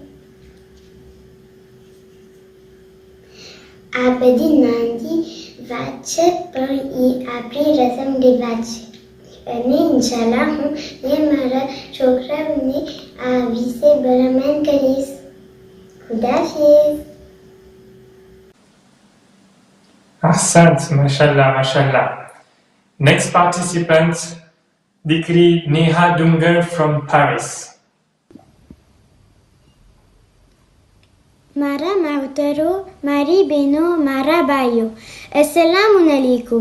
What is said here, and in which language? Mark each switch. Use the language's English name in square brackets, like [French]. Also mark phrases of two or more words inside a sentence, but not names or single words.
[Gujarati] આ બધી નાની વાત છે પણ એ આપણી રસમ રિવાજ છે અને ઇન્શાલ્લાહ હું મારા છોકરાઓને આ વિશે ભલામણ કરીશ. ખુદાફિઝ. [Arabic] أحسنت، ما شاء الله، ما شاء الله. [English] Next participant, Dikri Neha Dungar from Paris. [Gujarati] મારા માવતરો, મારી બહેનો, મારા ભાઈઓ, [Arabic] السلام عليكم.